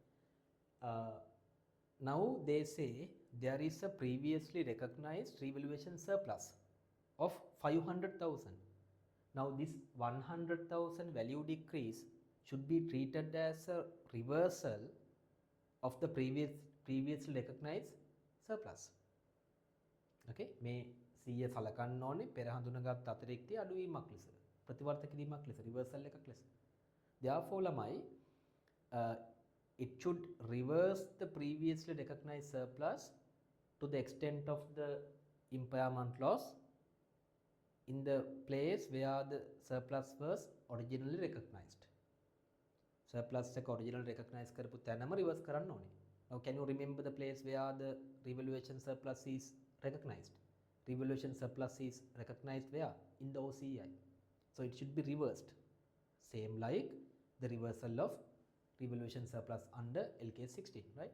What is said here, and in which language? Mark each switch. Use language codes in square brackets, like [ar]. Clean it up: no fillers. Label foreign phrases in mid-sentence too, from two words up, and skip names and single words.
[en] Now they say there is a previously recognized revaluation surplus of 500,000. Now this 100,000 value decrease should be treated as a reversal of the previously recognized surplus. [si] Okay, මේ 100 සලකන්න ඕනේ පෙර හඳුනාගත් අතිරික්තය අඩුවීමක් ලෙස ප්‍රතිවර්ත කිරීමක් ලෙස රිවර්සල් එකක් ලෙස. [en] Therefore ළමයි it should reverse the previously recognized surplus to the extent of the impairment loss in the place where the surplus was originally recognized. [si] Surplus එක [en] originally recognized [si] කරපු තැනම reverse කරන්න ඕනේ. [en] Now can you remember the place where the revaluation surplus is recognized? Revaluation surplus is recognized where? In the OCI. So it should be reversed. Same like the reversal of revaluation surplus under LKAS 16, right?